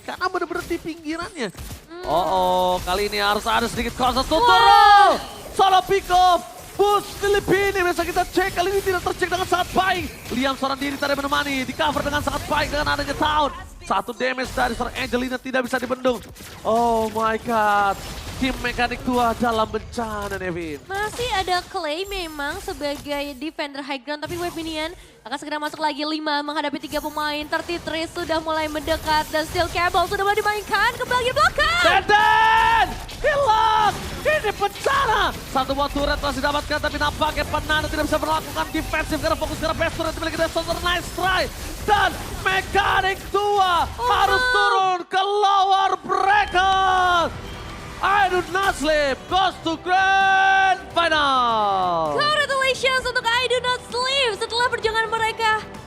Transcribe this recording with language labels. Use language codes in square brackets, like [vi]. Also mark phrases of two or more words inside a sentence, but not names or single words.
[id] Karena bener-bener di pinggirannya. Kali ini harus ada sedikit konser Tuturu. [en] Solo pick off. [id] Boost Filipina, bisa kita cek kali ini tidak tercek dengan sangat baik. Liam seorang diri tadi menemani, di cover dengan sangat baik dengan adanya Town. Satu damage dari seorang Angelina tidak bisa dibendung. [en] Oh my god, [id] tim Mekanik Tua dalam bencana Nevin. Masih ada Clay memang sebagai [en] defender high ground, [id] tapi [en] Wave Minion [id] akan segera masuk lagi 5 menghadapi 3 pemain. 33 sudah mulai mendekat dan Steel Cable sudah mulai dimainkan ke bagian belakang. Deden! Hilang! Ini bencana! Satu buah turret masih dapatkan tapi nampaknya Banana tidak bisa melakukan defensif karena fokus ke arah [en] base turret [id] dimiliki Destroyer. [en] Nice try! [id] Dan Mekanik Tua harus turun ke lower bracket! [en] I Do Not Sleep goes to grand final! [id] Congratulations untuk I Do Not Sleep setelah perjuangan mereka